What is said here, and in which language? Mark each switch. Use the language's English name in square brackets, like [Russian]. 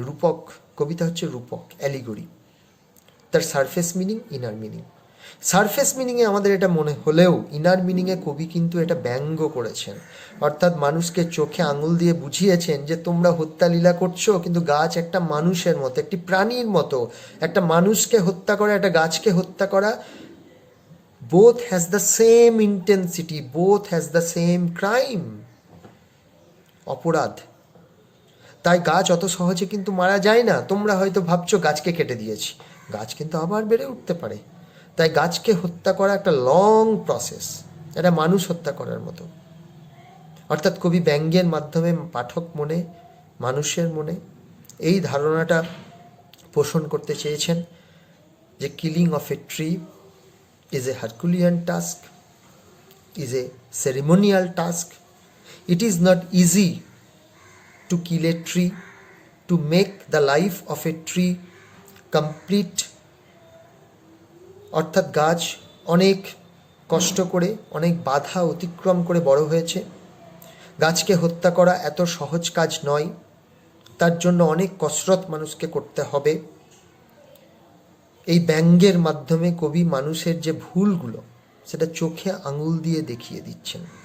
[Bangla] রূপক, কবিতা হচ্ছে রূপক, অ্যালিগরি। তার surface meaning, inner meaning. Surface মিনিংয়ে আমাদের এটা মনে হলেও ইনার মিনিংয়ে কবি কিন্তু এটা ব্যঙ্গ করেছেন। অর্থাৎ মানুষকে চোখে আঙুল দিয়ে বুঝিয়েছেন যে তোমরা হত্যালীলা করছো, কিন্তু গাছ একটা মানুষের মতো, একটি প্রাণীর মতো। একটা মানুষকে হত্যা করা, একটা গাছকে হত্যা করা, [English] both has the same intensity, both has the same crime, [Bangla] অপরাধ। তাই গাছ অত সহজে কিন্তু মারা যায় না। তোমরা হয়তো ভাবছো গাছকে কেটে দিয়েছি, গাছ কিন্তু আবার বেড়ে উঠতে পারে। তাই গাছকে হত্যা করা একটা লং প্রসেস, এটা মানুষ হত্যা করার মতো। অর্থাৎ কবি ব্যঙ্গের মাধ্যমে পাঠক মনে, মানুষের মনে এই ধারণাটা পোষণ করতে চেয়েছেন যে [English] Killing of a tree is a Herculean task, is a ceremonial task. It is not easy to kill a tree, to make the life of a tree complete. [Bangla] অর্থাৎ গাছ অনেক কষ্ট করে, অনেক বাধা অতিক্রম করে বড় হয়েছে। গাছকে হত্যা করা এত সহজ কাজ নয়, তার জন্য অনেক কসরত মানুষকে করতে হবে। এই ব্যঙ্গের মাধ্যমে কবি মানুষের যে ভুলগুলো সেটা চোখে আঙুল দিয়ে দেখিয়ে দিচ্ছেন।